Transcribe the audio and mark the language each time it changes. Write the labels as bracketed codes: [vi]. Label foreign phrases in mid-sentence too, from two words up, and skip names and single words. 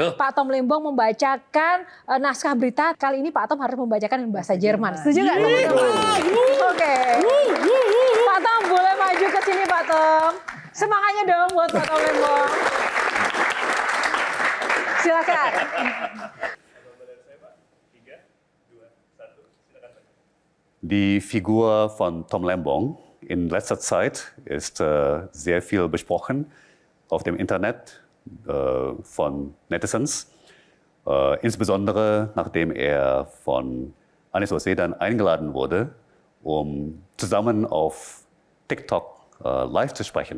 [id] Pak Tom Lembong membacakan naskah berita. Kali ini Pak Tom harus membacakan bahasa Jerman. Setuju nggak, teman-teman? Oke. Pak Tom, boleh maju ke sini, Pak Tom. Semangatnya dong buat Pak Tom Lembong. Silakan. [de] Die Figur von Tom Lembong in letzter Zeit ist sehr viel besprochen auf dem Internet von Netizens, insbesondere nachdem er von Anis Wassedan eingeladen wurde, um zusammen auf TikTok live zu sprechen.